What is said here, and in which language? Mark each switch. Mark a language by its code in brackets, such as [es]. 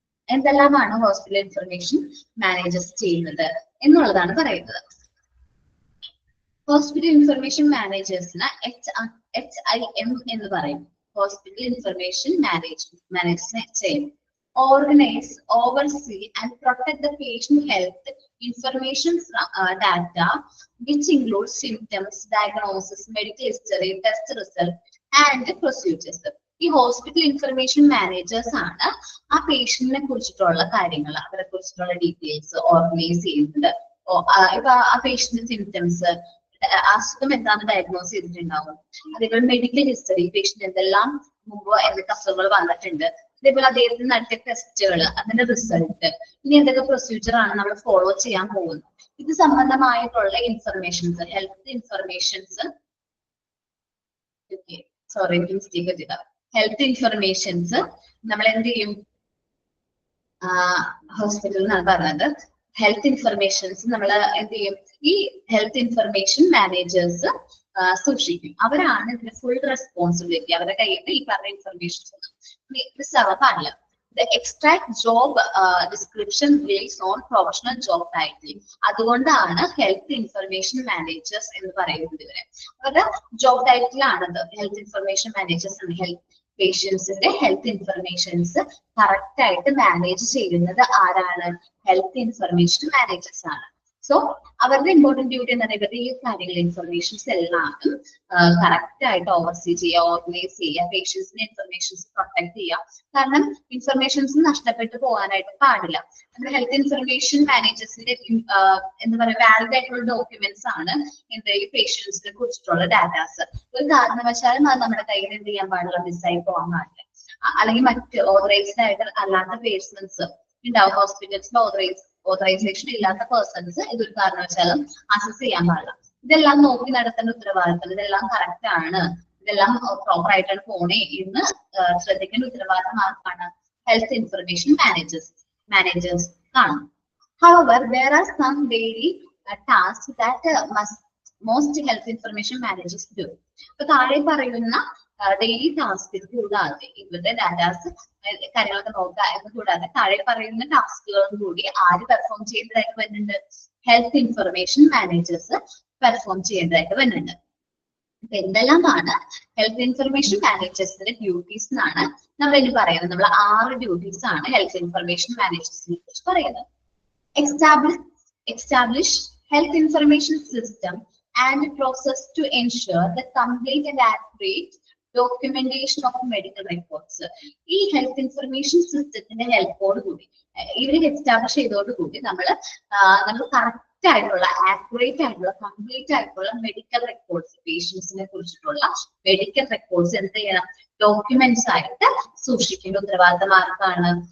[ml] എന്തെല്ലാമാണ് hospital information managers ചെയ്യുന്നത് എന്നുള്ളതാണ് പറയുന്നത്. ഹോസ്പിറ്റൽ ഇൻഫർമേഷൻ മാനേജേഴ്സിന് HIM എന്ന് പറയും. Hospital information മാനേജേഴ്സിന് HIM. [en] Organize, oversee and protect the patient health information data which includes symptoms, diagnosis, medical history, test result and procedures. [ml] ഈ hospital information managers ആണ് ആ പേഷ്യന്റിനെ കുറിച്ചിട്ടുള്ള കാര്യങ്ങൾ, അവരെ കുറിച്ചിട്ടുള്ള ഡീറ്റെയിൽസ് ഓർഗനൈസ് ചെയ്യുന്നത്. ഇപ്പൊ ആ പേഷ്യന്റ് സിംറ്റംസ്, അസുഖം എന്താണെന്ന് ഡയഗ്നോസ് ചെയ്തിട്ടുണ്ടാവും. അതേപോലെ മെഡിക്കൽ ഹിസ്റ്ററി, പേഷ്യന്റ് എന്തെല്ലാം മുമ്പ് എന്തൊക്കെ അസുഖങ്ങൾ വന്നിട്ടുണ്ട്, അതേപോലെ അദ്ദേഹത്തിന് നടത്തിയ ടെസ്റ്റുകൾ, അതിന്റെ റിസൾട്ട്, ഇനി എന്തൊക്കെ പ്രൊസീജിയർ ആണ് നമ്മൾ ഫോളോ ചെയ്യാൻ പോകുന്നത്, ഇത് സംബന്ധമായിട്ടുള്ള informations, health informations, sorry mistake പറ്റിയതാ, ഹെൽത്ത് ഇൻഫർമേഷൻസ് നമ്മൾ എന്ത് ചെയ്യും, ഹോസ്പിറ്റലിൽ നിന്നാണ് പറഞ്ഞത്, ഹെൽത്ത് ഇൻഫർമേഷൻസ് നമ്മൾ എന്ത് ചെയ്യും, ഈ ഹെൽത്ത് ഇൻഫർമേഷൻ മാനേജേഴ്സ് സൂക്ഷിക്കും. അവരാണ് ഇതിന്റെ ഫുൾ റെസ്പോൺസിബിലിറ്റി. അവരുടെ കയ്യിൽ ഈ പറഞ്ഞ ഇൻഫർമേഷൻസ് മിസ് ആവാൻ പാടില്ല. [en] The extract job description based on professional job title. [ml] അതുകൊണ്ടാണ് ഹെൽത്ത് ഇൻഫർമേഷൻ മാനേജേഴ്സ് എന്ന് പറയുന്നത്. ഇവരെ അവരുടെ ജോബ് ടൈറ്റിൽ ആണത് ഹെൽത്ത് ഇൻഫർമേഷൻ മാനേജേഴ്സ് ആണ്. ഹെൽത്ത് പേഷ്യൻസിന്റെ ഹെൽത്ത് ഇൻഫർമേഷൻസ് കറക്റ്റ് ആയിട്ട് മാനേജ് ചെയ്യുന്നത് ആരാണ്? ഹെൽത്ത് ഇൻഫർമേഷൻ മാനേജേഴ്സ് ആണ്. സോ അവരുടെ ഇമ്പോർട്ടന്റ് ഡ്യൂട്ടി എന്ന് പറയുന്നത് ഈ കാര്യങ്ങൾ ഇൻഫർമേഷൻസ് എല്ലാം കറക്റ്റ് ആയിട്ട് ഓവർസീ ചെയ്യുക, ഓർഗനൈസ് ചെയ്യുക, പേഷ്യൻസിന്റെ ഇൻഫർമേഷൻസ് പ്രൊട്ടക്ട് ചെയ്യുക. കാരണം ഇൻഫർമേഷൻസ് നഷ്ടപ്പെട്ടു പോകാനായിട്ട് പാടില്ല. നമ്മുടെ ഹെൽത്ത് ഇൻഫർമേഷൻ മാനേജേഴ്സിന്റെ എന്താ പറയുക വാലിഡ് ആയിട്ടുള്ള ഡോക്യുമെന്റ്സ് ആണ് എന്ത് ഈ പേഷ്യൻസിനെ കുറിച്ചിട്ടുള്ള ഡാറ്റാസ്. ഒരു കാരണവശാലും അത് നമ്മുടെ കയ്യിൽ എന്ത് ചെയ്യാൻ പാടില്ല, മിസ്സായി പോകാൻ പാടില്ല. അല്ലെങ്കിൽ മറ്റ് ഓതറൈസ്ഡ് ആയിട്ട് അല്ലാത്ത പേഴ്സൺസ് ഉണ്ടാവും, ഹോസ്പിറ്റൽസിന്റെ ഓതറൈസേഷൻ ഇല്ലാത്ത പേഴ്സൺസ് ഇതൊരു കാരണവശാലും അസസ് ചെയ്യാൻ പാടില്ല. ഇതെല്ലാം നോക്കി നടത്തേണ്ട ഉത്തരവാദിത്തം, ഇതെല്ലാം കറക്റ്റ് ആണ്, ഇതെല്ലാം പ്രോപ്പർ ആയിട്ടാണ് പോണേ എന്ന് ശ്രദ്ധിക്കേണ്ട ഉത്തരവാദിത്തം ആർക്കാണ്? ഹെൽത്ത് ഇൻഫർമേഷൻ മാനേജേഴ്സ് ആണ്. [en] However, there are some daily tasks that most health information managers do. [ml] ഇപ്പൊ താഴെ പറയുന്ന ഡെയിലി ടാസ്കിൽ കൂടാതെ ഇവരുടെ ഡാറ്റാസ് കാര്യങ്ങളൊക്കെ നോക്കുക എന്ന് കൂടാതെ താഴെ പറയുന്ന ടാസ്കുകളും കൂടി ആര് പെർഫോം ചെയ്യേണ്ടതായിട്ട് വരുന്നുണ്ട്? ഹെൽത്ത് ഇൻഫർമേഷൻ മാനേജേഴ്സ് പെർഫോം ചെയ്യേണ്ടതായിട്ട് വരുന്നുണ്ട്. അപ്പൊ എന്തെല്ലാമാണ് ഹെൽത്ത് ഇൻഫർമേഷൻ മാനേജേഴ്സിന്റെ ഡ്യൂട്ടീസ് എന്നാണ് നമ്മൾ ഇനി പറയുന്നത്. നമ്മൾ 6 ഡ്യൂട്ടീസ് ആണ് ഹെൽത്ത് ഇൻഫർമേഷൻ മാനേജേഴ്സിനെ കുറിച്ച് പറയുന്നത്. [en] Establish health information system and process to ensure the complete and accurate documentation of medical records. [ml] ഈ ഹെൽത്ത് ഇൻഫർമേഷൻ സിസ്റ്റത്തിന്റെ ഹെൽപ്പോട് കൂടി ഇവര് എസ്റ്റാബ്ലിഷ് ചെയ്തോടുകൂടി നമ്മൾ കറക്റ്റ് ആയിട്ടുള്ള ആക്യുറേറ്റ് ആയിട്ടുള്ള കംപ്ലീറ്റ് ആയിട്ടുള്ള മെഡിക്കൽ റെക്കോർഡ്സ്, പേഷ്യൻസിനെ കുറിച്ചിട്ടുള്ള മെഡിക്കൽ റെക്കോർഡ്സ് എന്ത് ചെയ്യണം? ഡോക്യുമെന്റ്സ് ആയിട്ട് സൂക്ഷിക്കേണ്ട ഉത്തരവാദിത്തം ആർക്കാണ്?